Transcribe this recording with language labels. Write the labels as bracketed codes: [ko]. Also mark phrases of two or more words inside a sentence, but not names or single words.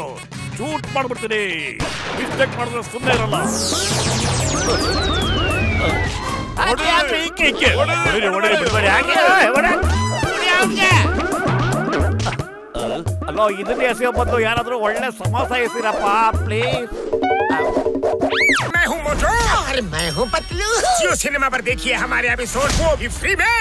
[kn] ಶೂಟ್ ಮಾಡ್ಬಿಡ್ತೀನಿ. ಮಿಸ್ಟೇಕ್ ಮಾಡಿದ್ರೆ ಸುಮ್ಮನೆ ಇರಲ್ಲ. ಅಲ್ಲೋ, ಇದನ್ನೇ ಎಸೆಯೋ ಬದಲು ಯಾರಾದ್ರೂ ಒಳ್ಳೆ ಸಮಾಸ ಎಸಿರಪ್ಪ ಪ್ಲೀಸ್. [hi] मैं हूँ मोटू और मैं हूँ पतलू। जियो सिनेमा पर देखिए हमारे एपिसोड, वो भी फ्री में।